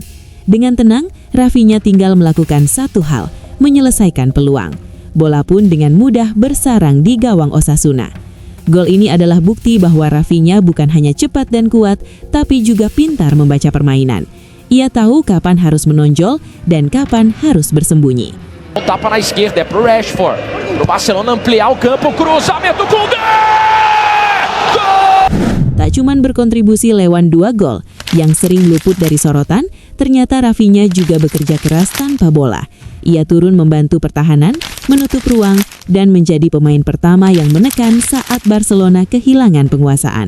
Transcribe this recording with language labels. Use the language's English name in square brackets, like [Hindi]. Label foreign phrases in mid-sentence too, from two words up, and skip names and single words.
[Indonesian] Dengan tenang, Rafinha tinggal melakukan satu hal, menyelesaikan peluang. Bola pun dengan mudah bersarang di gawang Osasuna. Gol ini adalah bukti bahwa Rafinha bukan hanya cepat dan kuat, tapi juga pintar membaca permainan. Ia tahu kapan harus menonjol dan kapan harus bersembunyi. [Portuguese] Tapa na esquerda, é pro Rashford. Pro Barcelona ampliar o campo, cruzamento Koundé! Gol! [Indonesian] Tak cuman berkontribusi lewat 2 gol yang sering luput dari sorotan, ternyata Rafinha juga bekerja keras tanpa bola. Ia turun membantu pertahanan, menutup ruang, dan menjadi pemain pertama yang menekan saat Barcelona kehilangan penguasaan.